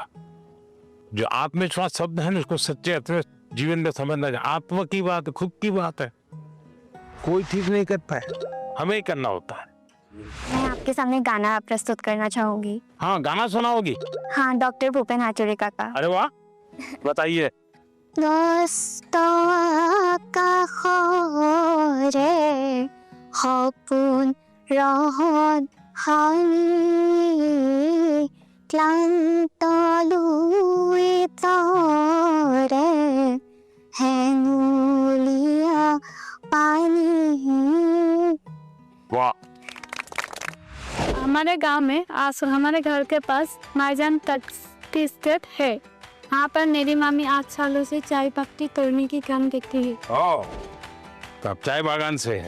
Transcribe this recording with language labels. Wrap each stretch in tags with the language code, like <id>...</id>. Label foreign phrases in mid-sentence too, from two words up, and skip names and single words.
<hi>जो आत्मविश्वास शब्द है ना उसको सच्चे अर्थ में जीवन में समझना चाहिए। आत्मा की बात है, खुद की बात है, कोई ठीक नहीं कर पाए, हमें ही करना होता है। मैं आपके सामने गाना प्रस्तुत करना चाहूंगी। हाँ गाना सुनाओगी? हाँ, डॉक्टर भूपेन हाजरिका का। अरे वाह, बताइए।</hi> <as>সপোন ৰহত হানি ক্লান্ত লুই তৰে হেনুলিয়া পানী।</as> <hi>वाह, हमारे गांव में हमारे घर के पास माईजान</hi> <en>tea estate</en> <hi>है। यहाँ पर मेरी मामी 8 सालों से चाय पत्ती तोड़ने की काम करती है। ओ, तो आप चाय बागान से है?</hi>